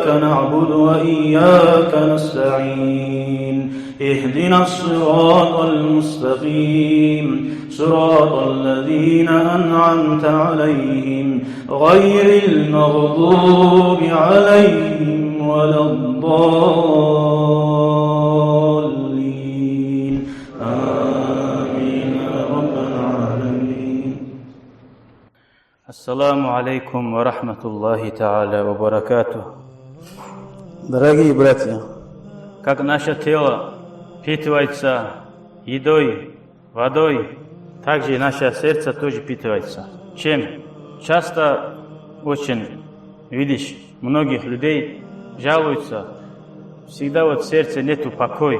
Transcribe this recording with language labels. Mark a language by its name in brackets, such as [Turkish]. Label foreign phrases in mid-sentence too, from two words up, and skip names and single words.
[Arabic] نعبد وإياك نستعين اهدنا الصراط المستقيم صراط الذين أنعمت عليهم غير المغضوب عليهم ولا الضالين آمين يا رب العالمين. السلام عليكم ورحمة الله تعالى وبركاته. [Russian] Дорогие братья, Как наше тело питывается едой, водой, также и наше сердце тоже питывается. Чем? Часто очень видишь, многих людей жалуются, всегда вот в сердце нету покоя.